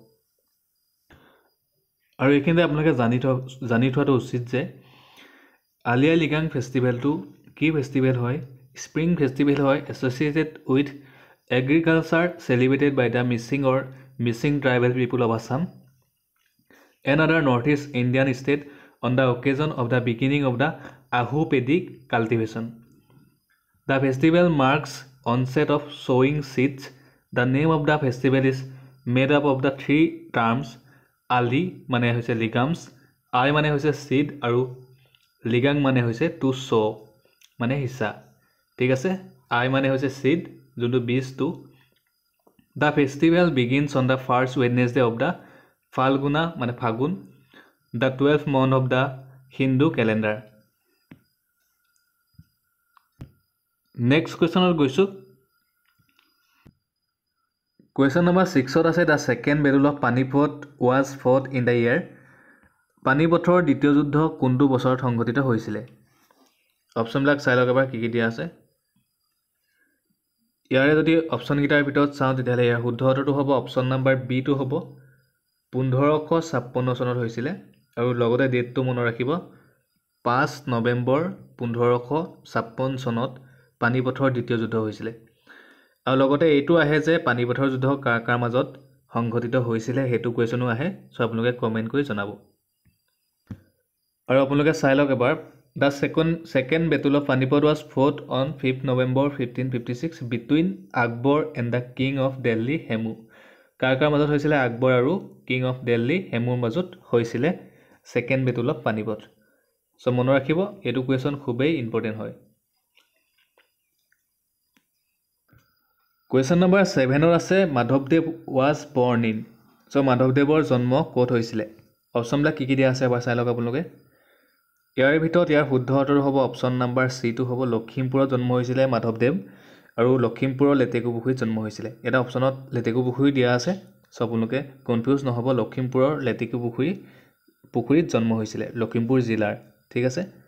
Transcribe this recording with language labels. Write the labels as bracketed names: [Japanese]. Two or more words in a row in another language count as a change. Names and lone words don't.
[Assamese] আৰু এইখিনিতে আপোনালোকে জানি থোৱাটো উচিত যে আলি আই লৃগাং ফেষ্টিভেলটো কি ফেষ্টিভেল হয়? [English] Spring festival হয়, associated with agriculture, celebrated by the Mishing or Mishing tribal people of Assam and other North East Indian state on the occasion of the beginning of the Ahu paddy cultivation। The festival marks onset of sowing seeds. The name of the festival is made up of the 3 terms. [Assamese] আলি মানে হৈছে লিগামছ, আই মানে হৈছে চিড আৰু লিগাং মানে হৈছে [English] to sow'. [Assamese] মানে হিস্সা ঠিক আছে I মানে হৈছে seed যোনটো বীজটো [English] The festival begins on the first Wednesday of the Falguna [Assamese] মানে ফাগুন [English] the 12th month of the Hindu calendar Next question [Assamese] গৈছো [English] Question number 6 [Assamese] আছে [English] the second battle of Panipat was fought in the year [Assamese] পানিপথৰ দ্বিতীয় যুদ্ধ কোনটো বছৰত সংঘটিত হৈছিল অপচনবিলাক চাই লওক এবাৰ কি দিয়া আছে ইয়াৰে যদি অপচন গিটাৰ ভিতৰত চাওঁ তেতিয়াহলে ইয়াৰ শুদ্ধ উত্তৰটো হ'ব [English] option number [Assamese] বি টো হ'ব 1556 চনত হৈছিল আৰু লগতে ডেটটো মনত ৰাখিব 5 নৱেম্বৰ 1556 চনত পানিপথৰ দ্বিতীয় যুদ্ধ হৈছিল আৰু লগতে এইটো আহে যে পানিপথৰ যুদ্ধ কাৰ মাজত সংঘটিত হৈছিল হেতু কোৱেশ্যনো আহে সো আপোনালোকে কমেন্ট কৰি জনাব আৰু আপোনালোকে চাই লওক এবাৰ [English] The second battle of Panipat was fought on 5th November 1556 between Akbar and the King of Delhi Hemu. [Assamese] কাৰ মাজত হৈছিল আকবৰ আৰু [English] King of Delhi Hemuৰ [Assamese] মাজত হৈছিল [English] second battle of Panipat. [Assamese] সো মনত ৰাখিব এটো কোৱেশ্যন খুবেই ইম্পৰ্টেন্ট হয়। [English] Question number 7 ৰ আছে মাধৱদেৱ was born in. [Assamese] সো মাধৱদেৱৰ জন্ম ক'ত হৈছিল? অপচনবিলাক কি দিয়া আছে এবাৰ চাই লওক আপোনালোকে। ইয়াৰ ভিতৰত ইয়াৰ শুদ্ধ উত্তৰ হ'ব [English] option number [Assamese] সি টো হ'ব লখিমপুৰত জন্ম হৈছিল মাধৱদেৱ আৰু লখিমপুৰৰ লেটেকুপুখুৰীত জন্ম হৈছিল এটা অপচনত লেটেকুপুখুৰী দিয়া আছে সব আপোনালোকে কনফিউজ নহব লখিমপুৰৰ লেটেকুপুখুৰীত জন্ম হৈছিল লখিমপুৰ জিলাৰ ঠিক আছে